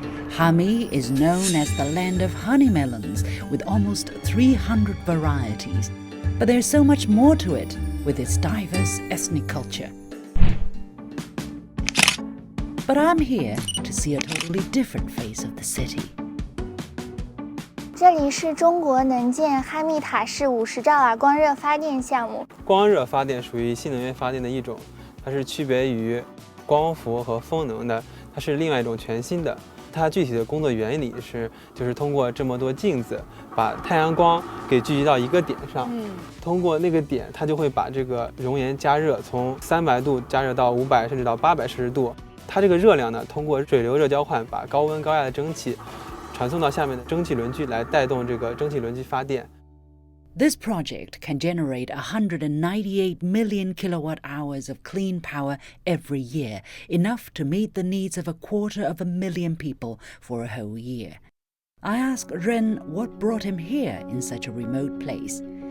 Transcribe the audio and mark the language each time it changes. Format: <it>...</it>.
<en>Hami is known as the land of honey melons, with almost 300 varieties. But there's so much more to it, with its diverse ethnic culture. But I'm here to see a totally different face of the city.</en> <zh>这里是中国能建哈密塔式50兆瓦光热发电项目。光热发电属于新能源发电的一种，它是区别于光伏和风能的，它是另外一种全新的。它具体的工作原理就是通过这么多镜子，把太阳光给聚集到一个点上，通过那个点，它就会把这个熔岩加热，从300度加热到500甚至到800摄氏度。它这个热量呢，通过水流热交换，把高温高压的蒸汽传送到下面的蒸汽轮机来带动这个蒸汽轮机发电。</zh> <en>This project can generate 198 million kilowatt hours of clean power every year, enough to meet the needs of 250,000 people for a whole year. I asked Ren what brought him here in such a remote place.</en>